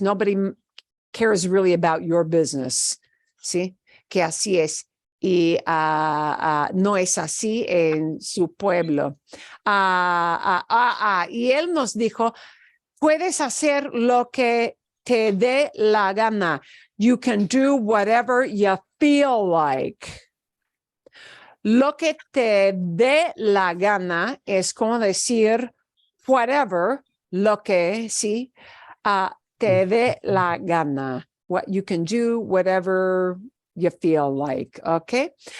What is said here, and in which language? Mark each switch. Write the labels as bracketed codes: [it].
[en] Nobody cares really about your business, [es] ¿sí? Que así es. Y no es así en su pueblo. Y él nos dijo, puedes hacer lo que te dé la gana. [en] You can do whatever you feel like. [es] Lo que te dé la gana es como decir whatever, lo que, sí, te dé la gana. [en] What you can do, whatever you feel like, ¿ok?